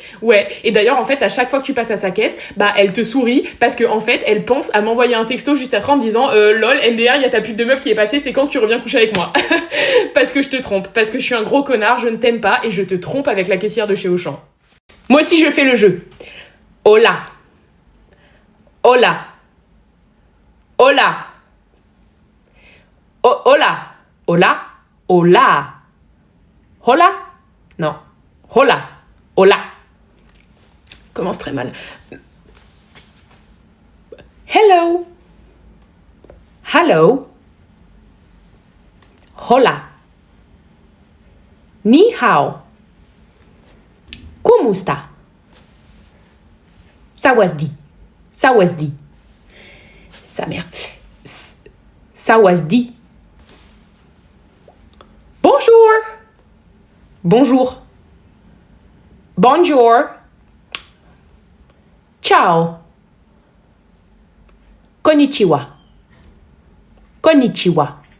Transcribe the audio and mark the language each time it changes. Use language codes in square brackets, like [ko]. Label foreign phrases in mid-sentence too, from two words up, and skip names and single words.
[fr] Et d'ailleurs, en fait, à chaque fois que tu passes à sa caisse, elle te sourit parce que, en fait, elle pense à m'envoyer un texto juste après en me disant, lol, MDR, il y a ta pute de meuf qui est passée, c'est quand que tu reviens coucher avec moi? Parce que je te trompe, parce que je suis un gros connard, je ne t'aime pas et je te trompe avec la caissière de chez Auchan. Moi aussi je fais le jeu. [es] Hola. Hola. Hola. Hola. Hola. Hola. Hola. Non. Hola. Hola. [fr] Commence très mal. [en] Hello. Hello. [es] Hola. [zh] 你好. [es] ¿Cómo está? [th] สวัสดี สวัสดี. [fr] Sa mère. Sawasdi. Bonjour. Bonjour. Bonjour. Ciao. [ja] こんにちは こんにちは.